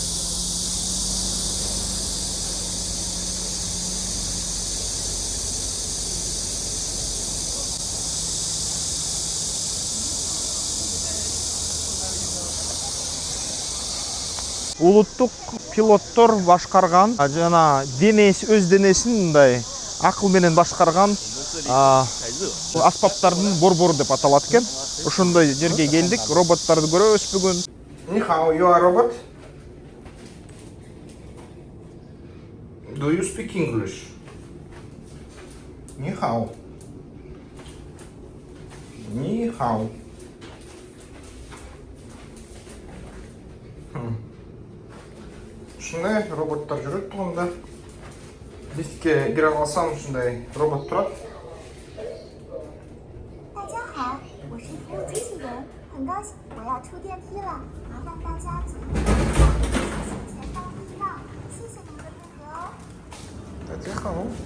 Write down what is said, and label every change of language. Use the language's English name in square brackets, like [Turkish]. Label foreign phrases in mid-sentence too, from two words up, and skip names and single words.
[Kyrgyz] Улуттук пилоттор башкарган, жана өз денесин мындай акыл менен башкарган аспаптардын борбору деп аталат экен. Ошондой жерге келдик, роботторду көрөбүз бүгүн. [Chinese] 你好, [English] you are robot? Do you speak English? [Chinese] 你好。你好. [Kyrgyz] Ушундай роботтор жүрөт тугунда. Лифтке кире алсам ушундай робот турат. [Chinese] 大家好，我是服务机器人，很高兴我要出电梯了，麻烦大家请勿影响，小心前方避让，谢谢你们的配合哦。 [Russian] Тихо.